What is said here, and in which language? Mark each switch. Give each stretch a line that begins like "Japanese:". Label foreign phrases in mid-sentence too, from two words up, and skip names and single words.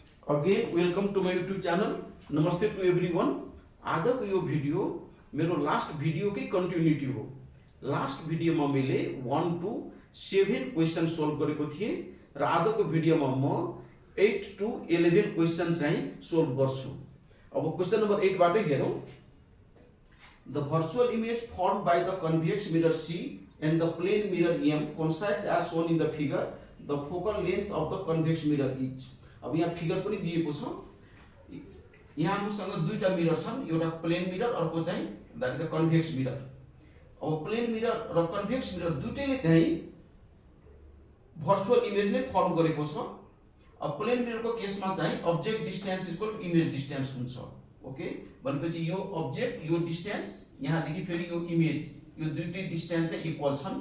English: again welcome to my YouTube channel.
Nepali: नमस्ते
English: to everyone.
Nepali: आज को यो भिडियो मेरो लास्ट भिडियो की कंटिन्यूटी हो। लास्ट भिडियो में मैले 1 to 7 क्वेश्चन सोल्व गरेको थिए र आज को भिडियो में म 8 to 11 क्वेश्चन चाहिँ सोल्व गर्छु। अब क्वेश्चन नंबर 8 बाटै हेरौं।
English: The virtual image formed by the convex mirror C and the plane mirror M coincides as shown in the figure. The focal length of the convex mirror is।
Nepali: अब यहाँ फिगर पनि दिएको छ। यहाँ हामीसँग दुईटा मिरर छन्, एउटा
English: plane mirror
Nepali: अर्को चाहिँ
English: that is the convex mirror.
Nepali: अब
English: plane mirror
Nepali: र
English: convex mirror
Nepali: दुईटैले चाहिँ
English: virtual image
Nepali: नै फर्म गरेको छ। अब
English: plane mirror
Nepali: को केसमा चाहिँ
English: object distance equal to image distance
Nepali: हुन्छ। ओके, भनेपछि यो अब्जेक्ट यो डिस्टेन्स यहाँ देखि फेरि यो इमेज यो दुईटै डिस्टेन्स चाहिँ इक्वल छन्।